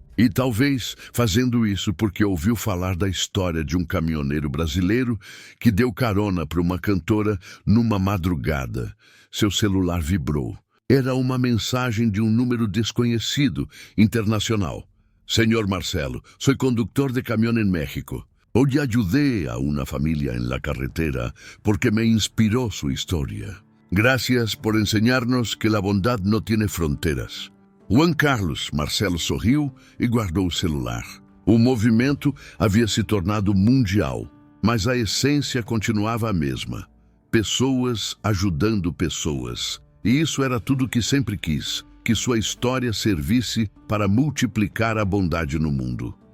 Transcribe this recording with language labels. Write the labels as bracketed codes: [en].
[pt] E talvez fazendo isso porque ouviu falar da história de um caminhoneiro brasileiro que deu carona para uma cantora numa madrugada. Seu celular vibrou. Era uma mensagem de um número desconhecido, internacional. [es] Senhor Marcelo, soy conductor de camión en México. Hoy ayudé a una familia en la carretera porque me inspiró su historia. Gracias por enseñarnos que la bondad no tiene fronteras. [pt] Juan Carlos, Marcelo sorriu e guardou o celular. O movimento havia se tornado mundial, mas a essência continuava a mesma. Pessoas ajudando pessoas. E isso era tudo que sempre quis, que sua história servisse para multiplicar a bondade no mundo.